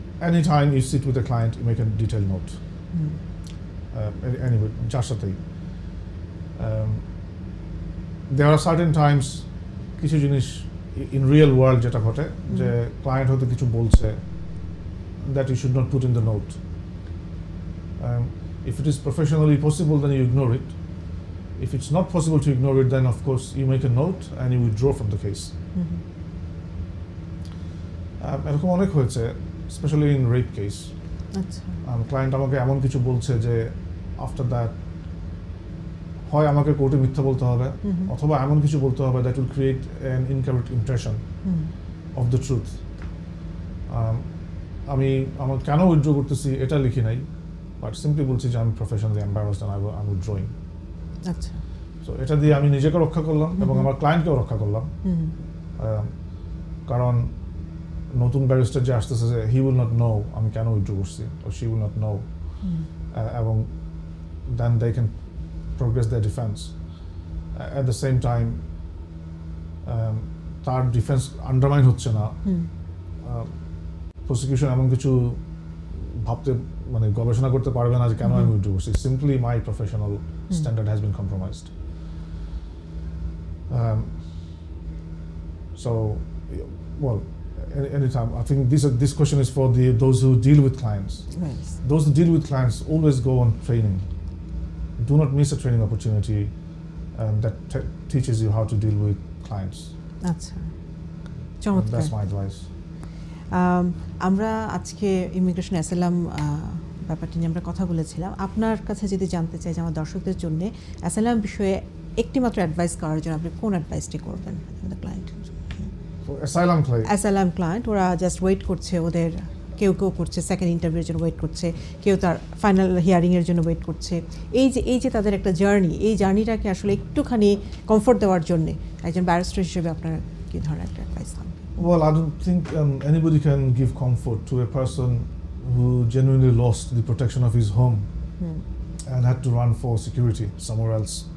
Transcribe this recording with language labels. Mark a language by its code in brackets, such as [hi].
[en] Anytime you sit with a client, you make a detailed note. Anyway, [bn] যার সাথেই [en] there are certain times [bn] কিছু জিনিস [en] in real world [bn] যেটা ঘটে যে ক্লায়েন্ট হয়তো কিছু বলছে [en] that you should not put in the note. If it is professionally possible, then you ignore it. If it's not possible to ignore it, then of course you make a note and you withdraw from the case. [bn] এরকম অনেক হয়েছে, specially in rape case. আচ্ছা client আমাকে এমন কিছু বলছে যে after that হয় আমাকে কোর্টে মিথ্যা বলতে হবে অথবা এমন কিছু বলতে হবে [en] That will create an incorrect impression of the truth. [bn] আমি আমার কেন উইথড্র করতেছি এটা লিখি নাই, বাট সিম্পলি বলছি যে আমি professionally embarrassed [en] And I am withdrawing. [bn] আচ্ছা সো এটা দিয়ে আমি নিজেকে রক্ষা করলাম এবং আমার ক্লায়েন্টকেও রক্ষা করলাম, কারণ নতুন ব্যারিস্টার যে আসতেছে যে [en] he will not know [bn] আমি কেন উইথড্র করছি, [en] or she will not know, [bn] এবং then they can progress their defense. [en] At the same time [bn] তার ডিফেন্স আন্ডারমাইন হচ্ছে না, প্রসিকিউশন এমন কিছু ভাবতে মানে গবেষণা করতে পারবে না যে কেন আমি উইথড্র করছি, simply [en] My professional standard has been compromised. So well, anytime I think this question is for those who deal with clients. Right. Those who deal with clients always go on training. Do not miss a training opportunity that teaches you how to deal with clients. [bn] আচ্ছা চমৎকার। [en] That's my advice. [bn] আমরা আজকে immigration asylum ব্যাপারটি নিয়ে আমরা কথা বলেছিলাম। আপনার কাছে যদি জানতে চাই যে আমার দর্শকদের জন্য অ্যাসাইলাম বিষয়ে একটি মাত্র অ্যাডভাইস করার জন্য আপনি কোন অ্যাডভাইসটি করবেন আমাদের ক্লায়েন্ট? অ্যাসাইলাম ক্লায়েন্ট ওরা জাস্ট ওয়েট করছে, ওদের কেউ করছে সেকেন্ড ইন্টারভিউর জন্য ওয়েট করছে, কেউ তার ফাইনাল হিয়ারিংয়ের জন্য ওয়েট করছে। এই যে তাদের একটা জার্নি, এই জার্নিটাকে আসলে একটুখানি কমফোর্ট দেওয়ার জন্য একজন ব্যারিস্টার হিসেবে আপনার কী ধরনের একটা অ্যাডভাইস থাকবে? [en] Well, I don't think anybody can give comfort to a person who genuinely lost the protection of his home and had to run for security somewhere else.